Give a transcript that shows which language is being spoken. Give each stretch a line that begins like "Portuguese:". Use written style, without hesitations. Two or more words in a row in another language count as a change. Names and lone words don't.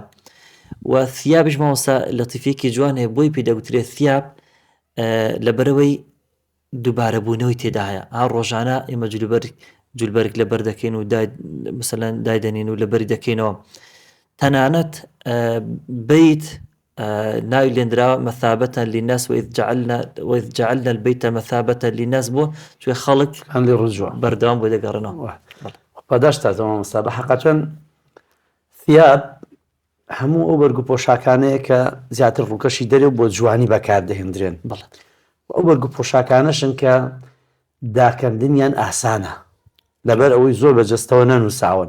Central Kurdish: و ثیابش مامۆستا لەتیفێکی جوان هەیە، بۆی پێدەگوترێت ثیاب لەبەرەوەی دووبارە بوونەوەی تێدا هەیە. ڕۆژانە ئێمە جلوبەرگ لەبەر دەکەین و مثلەن دایدەنین و لەبەری دەکەینەوە. تەنانەت بەیت ناوی لێنراوە
Arabic: مەثابەتەن للناس وإذ جعلنا البيت مثابة للناس،
Central Kurdish: بۆ توێ خەڵک بەردەوام بۆ دەگەڕێنەوە. پاداشتاتەوە مامۆستا. بە حەقەتەن ثیاب هەموو ئەو بەرگ و پۆشاکانەیە کە زیاتر ڕووکەشی دەرێ بۆ جوانی بەکاردەهێنرێن. ئەو بەرگ و پۆشاکانەشن کە داکەندنیان ئاسانە، لەبەر ئەوەی زۆر بەجەستەوە نەنووساون.